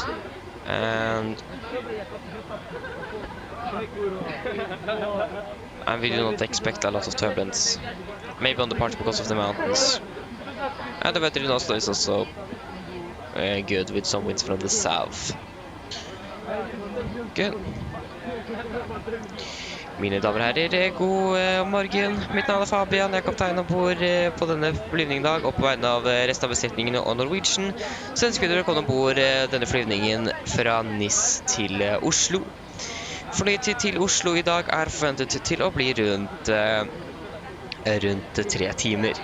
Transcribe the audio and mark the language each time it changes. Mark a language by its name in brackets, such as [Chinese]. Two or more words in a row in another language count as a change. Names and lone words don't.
[English] And we do not expect a lot of turbulence, maybe on the part because of the mountains. And the weather in Oslo is also good, with some winds from the south. Good. [Norwegian] Mine damer og herrer, god morgen. Mitt navn er Fabian, jeg er kaptein ombord på denne flyvningdag, og på vegne av resten av besetningen og Norwegian, så ønsker vi dere å komme ombord denne flyvningen fra Nis til Oslo. Flytid til Oslo i dag er forventet til å bli rundt 3 timer.